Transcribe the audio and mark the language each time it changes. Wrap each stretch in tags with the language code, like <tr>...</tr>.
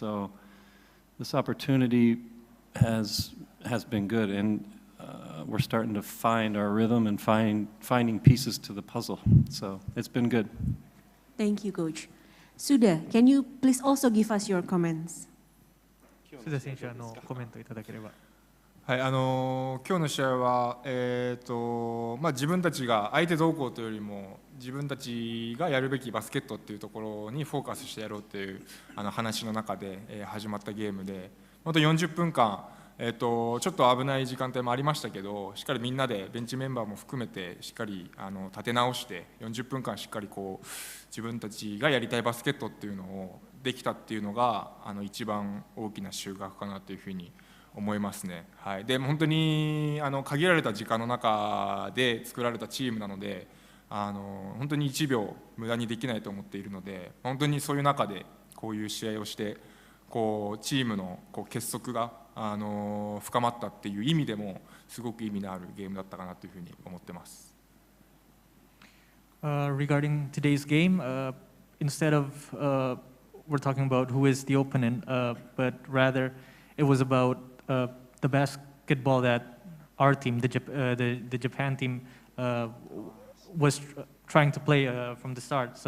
<en>So this opportunity has been good, and we're starting to find our rhythm and finding pieces to the puzzle. So it's been good. Thank you, Coach. Suda, can you please also give us your comments?</en> <ja>須田選手コメントいただければ。はい、今日の試合は、自分たちが相手どうこうというよりも自分たちがやるべきバスケットっていうところにフォーカスしてやろうっていう話の中で、始まったゲームで、本当40分間、ちょっと危ない時間帯もありましたけど、しっかりみんなでベンチメンバーも含めてしっかり立て直して40分間しっかりこう自分たちがやりたいバスケットっていうのをできたっていうのが一番大きな収穫かなというふうに思いますね。はい、で本当に限られた時間の中で作られたチームなので、本当に1秒無駄にできないと思っているので、本当にそういう中でこういう試合をしてこうチームのこう結束が深まったっていう意味でもすごく意味のあるゲームだったかなというふうに思ってます。</ja> <en>Regarding today's game, instead of we're talking about who is the opponent, but rather it was about the basketball that our team, the Japan team, was trying to play from the start.</en>